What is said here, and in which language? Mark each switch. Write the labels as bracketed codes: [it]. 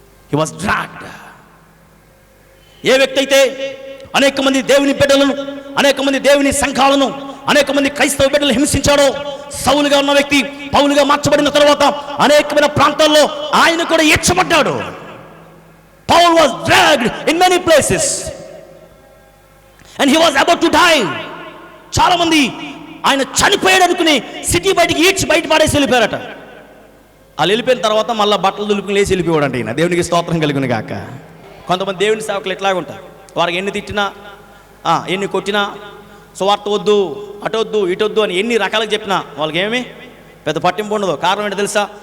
[en] He was dragged. [te] ఏ వ్యక్తి అయితే అనేక మంది దేవుని బిడ్డలను, అనేక మంది దేవుని సంఘాలను, అనేక మంది క్రైస్తవ బిడ్డలు హింసించాడో, సౌలుగా ఉన్న వ్యక్తి పౌలుగా మార్చబడిన తర్వాత అనేకమైన ప్రాంతాల్లో ఆయన కూడా ఈడ్చబడ్డాడు. [en] Paul was dragged in many places and he was about to die. [te] చాలా మంది ఆయన చనిపోయాడు అనుకుని సిటీ బయటికి ఈడ్చి బయట పాడేసి వెళ్ళిపోయారట. వాళ్ళు వెళ్ళిపోయిన తర్వాత మళ్ళీ బట్టలు దులుపుకుని లేచి వెళ్ళిపోయాడు. ఈయన దేవునికి స్తోత్రం కలుగును గాక. కొంతమంది దేవుని సేవకులు ఎట్లాగుంటారు, వారికి ఎన్ని తిట్టినా, ఎన్ని కొట్టినా, సువార్త వద్దు, అటొద్దు, ఇటొద్దు అని ఎన్ని రకాలుగా చెప్పినా వాళ్ళకి ఏమి పెద్ద పట్టింపు ఉండదు. కారణం ఏంటో తెలుసా?